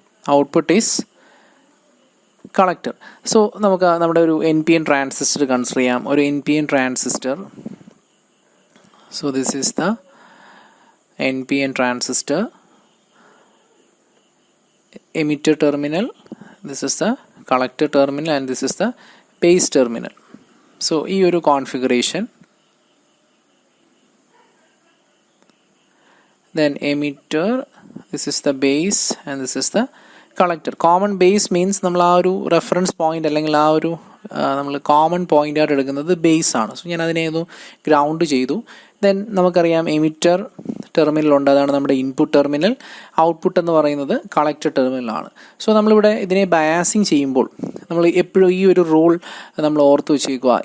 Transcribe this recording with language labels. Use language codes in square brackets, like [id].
[en] Output is collector. [ml] So നമുക്ക് നമ്മുടെ ഒരു NPN ട്രാൻസിസ്റ്റർ കൺസിഡർ ചെയ്യാം. [en] ഒരു NPN transistor. So this is the NPN transistor. Emitter terminal, this is the collector terminal and this is the base terminal. [ml] So ഈ ഒരു configuration, [en] then emitter, this is the base and this is the collector. Common base means [ml] നമ്മൾ ആ ഒരു reference point അല്ലെങ്കിൽ ആ ഒരു നമ്മൾ common point ആയിട്ട് എടുക്കുന്നത് ബേസ് ആണ്. സോ ഞാൻ അതിനെ ഒന്ന് ഗ്രൗണ്ട് ചെയ്തു. ദെൻ നമുക്കറിയാം എമിറ്റർ ടെർമിനലുണ്ട്, അതാണ് നമ്മുടെ ഇൻപുട്ട് ടെർമിനൽ. ഔട്ട്പുട്ട് എന്ന് പറയുന്നത് കളക്ടർ ടെർമിനലാണ്. സോ നമ്മളിവിടെ ഇതിനെ ബയാസിങ് ചെയ്യുമ്പോൾ നമ്മൾ എപ്പോഴും ഈ ഒരു റൂൾ നമ്മൾ ഓർത്ത് വെച്ചേക്കുക.